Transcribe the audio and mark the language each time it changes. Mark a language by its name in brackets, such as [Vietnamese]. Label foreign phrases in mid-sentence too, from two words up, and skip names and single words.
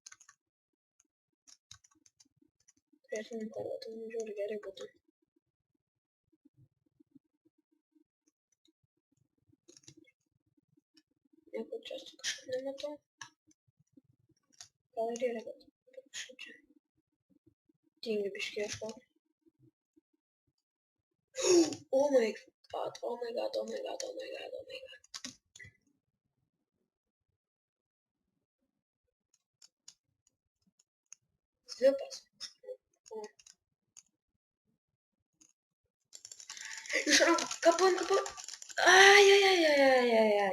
[Lithuanian] Turėtumėm kardą, tai žiūri gerai būtų. Nieko čia kažkaip nematau. Gal ir yra, bet kažkaip čia. Tingi biškį ieškoti. [English] Oh my god, oh my god, oh my god, oh my god, oh my god. [Lithuanian] Zvipas. Iš rankų, kapon. Ai.